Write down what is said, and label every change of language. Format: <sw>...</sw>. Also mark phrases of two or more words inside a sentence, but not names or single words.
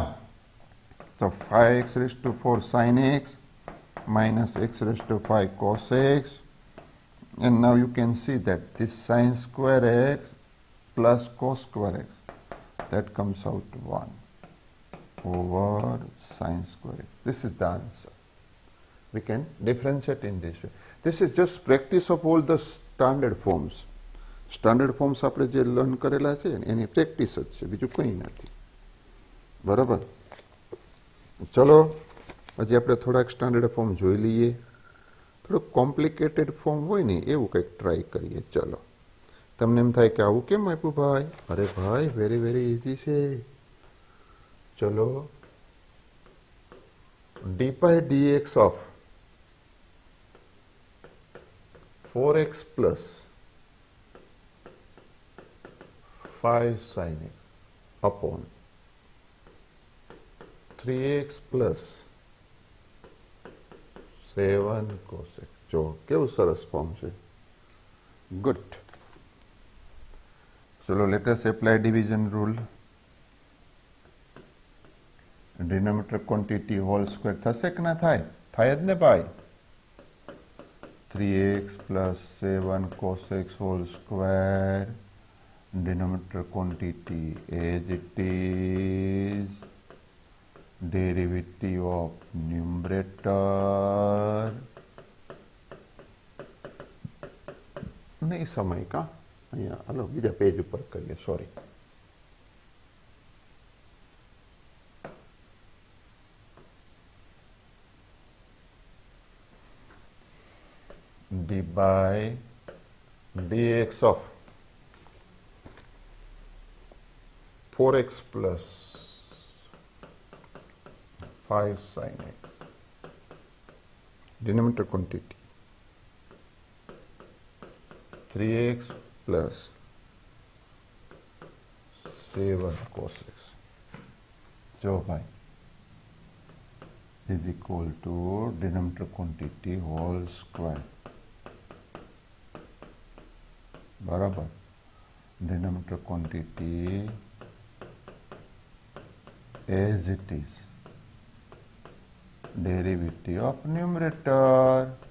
<en>So 5x raised to 4 sin x minus x raised to 5 cos x, and now you can see that this sin square x plus cos square x, that comes out 1 over sin square x. This is the answer. We can differentiate in this way. This is just practice of all the standard forms. Standard forms</en> <gu>આપણે જે લર્ન કરેલા છે એની પ્રેક્ટિસ જ છે, બીજું કંઈ નથી. બરાબર? ચલો હજી આપણે થોડાક</gu> <en>standard form</en> <gu>જોઈ લઈએ. થોડુંક</gu> <en>complicated form</en> <gu>હોય ને એવું કંઈક ટ્રાય કરીએ. ચલો, તમને એમ થાય કે આવું કેમ આપ્યું ભાઈ? અરે ભાઈ,</gu> <en>very very easy</en> <gu>છે.</gu> <en>ચલો, dy dx of 4x plus 5 sin x upon 3x plus 7 cos x.</en> <gu>જો કેવું સરસ ફોર્મ છે. ગુડ. ચલો,</gu> <en>let us apply division rule. Denominator quantity whole square</en> <gu>થશે કે ના થાય? થાય જ ને ભાઈ.</gu> <en>3x plus 7 cos x whole square, denominator quantity as it is, derivative of numerator,</en> <gu>નહીં સમય કા અહીંયા હાલો બીજા પેજ ઉપર કરીએ. સોરી,</gu> <en>d by dx of 4x plus 5 sin x, denominator quantity 3x plus 7 cos x.</en> <gu>જો ભાઈ</gu> <en>is equal to denominator quantity whole square. बराबर, denominator quantity as it is, derivative of numerator.</en>